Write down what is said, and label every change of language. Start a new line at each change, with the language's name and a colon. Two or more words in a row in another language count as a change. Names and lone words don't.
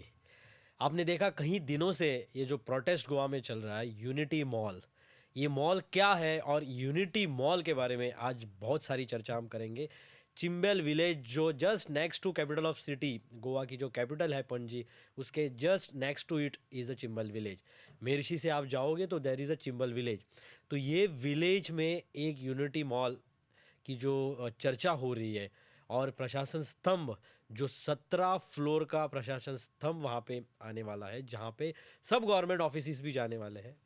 Hindi: आपने देखा कहीं दिनों से ये जो प्रोटेस्ट गोवा में चल रहा है यूनिटी मॉल, ये मॉल क्या है और यूनिटी मॉल के बारे में आज बहुत सारी चर्चा हम करेंगे। चिंबेल विलेज जो
English: just next to capital of city,
Hindi: गोवा की जो कैपिटल है पणजी, उसके
English: just next to it is a Chimbel village.
Hindi: मेरशी से आप जाओगे तो
English: there is a Chimbel village.
Hindi: तो ये विलेज में एक यूनिटी मॉल की जो चर्चा हो रही है और प्रशासन स्तंभ जो 17 फ्लोर का प्रशासन स्तंभ वहाँ पे आने वाला है, जहाँ पे सब
English: government office
Hindi: भी जाने वाले हैं।